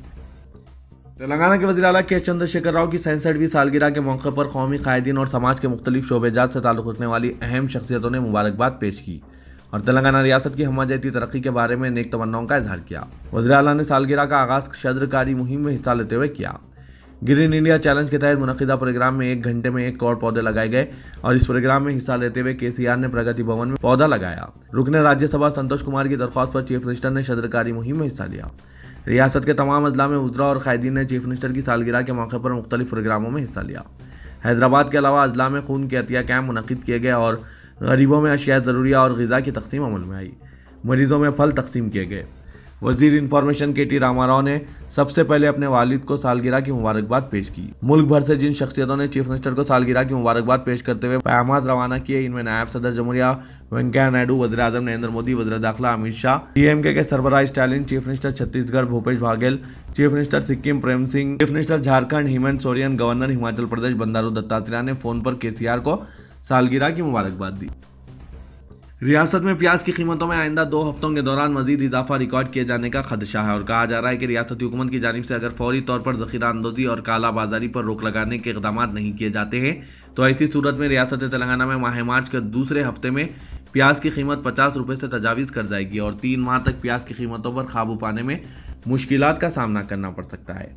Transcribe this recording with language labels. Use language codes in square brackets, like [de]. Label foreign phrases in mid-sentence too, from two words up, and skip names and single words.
[ur] تلنگانہ کے وزیر اعلیٰ کے چندر شیکھر راؤ کی 67ویں سالگرہ کے موقع پر قومی قائدین اور سماج کے مختلف شعبے جات سے تعلق رکھنے والی اہم شخصیتوں نے مبارکباد پیش کی اور تلنگانہ ریاست کی ہمہ جہتی ترقی کے بارے میں نیک تمناؤں کا اظہار کیا۔ وزیر اعلیٰ نے سالگرہ کا آغاز شجر کاری مہم میں حصہ لیتے ہوئے کیا۔ گرین انڈیا چیلنج کے تحت منعقدہ پروگرام میں 1 گھنٹے میں 1 کروڑ پودے لگائے گئے اور اس پروگرام میں حصہ لیتے ہوئے KCR نے پرگتی بھون میں پودا لگایا۔ رکن راجیہ سبھا سنتوش کمار کی درخواست پر چیف منسٹر نے شجر کاری مہم میں حصہ لیا۔ ریاست کے تمام اضلاع میں وزراء اور قائدین نے چیف منسٹر کی سالگرہ کے موقع پر مختلف پروگراموں میں حصہ لیا۔ حیدرآباد کے علاوہ اضلاع میں خون کے عطیہ کیمپ منعقد کیے گئے اور غریبوں میں اشیاء ضروریہ اور غذا کی تقسیم عمل میں آئی۔ مریضوں میں پھل تقسیم کیے گئے۔ وزیر انفارمیشن KT راما راؤ نے سب سے پہلے اپنے والد کو سالگرہ کی مبارکباد پیش کی۔ ملک بھر سے جن شخصیتوں نے چیف منسٹر کو سالگرہ کی مبارکباد پیش کرتے ہوئے پیغامات روانہ کیے، ان میں نائب صدر جمہوریہ وینکیا نائیڈو، وزیر اعظم نریندر مودی، وزیر داخلہ امت شاہ، DMK کے سربراہ اسٹالن، چیف منسٹر چھتیس گڑھ بھوپیش باگھیل، چیف منسٹر سکم پریم سنگھ، چیف منسٹر جھارکھنڈ ہیمنت سورین، گورنر ہماچل پردیش بندارو دتاتریہ نے فون پر KCR کو سالگرہ کی مبارکباد دی۔ ریاست میں پیاز کی قیمتوں میں آئندہ 2 ہفتوں کے دوران مزید اضافہ ریکارڈ کیے جانے کا خدشہ ہے اور کہا جا رہا ہے کہ ریاستی حکومت کی جانب سے اگر فوری طور پر ذخیرہ اندوزی اور کالا بازاری پر روک لگانے کے اقدامات نہیں کیے جاتے ہیں تو ایسی صورت میں ریاست تلنگانہ میں ماہ مارچ کے دوسرے ہفتے میں پیاز کی قیمت 50 روپے سے تجاوز کر جائے گی اور 3 ماہ تک پیاز کی قیمتوں پر قابو پانے میں مشکلات کا سامنا کرنا پڑ سکتا ہے۔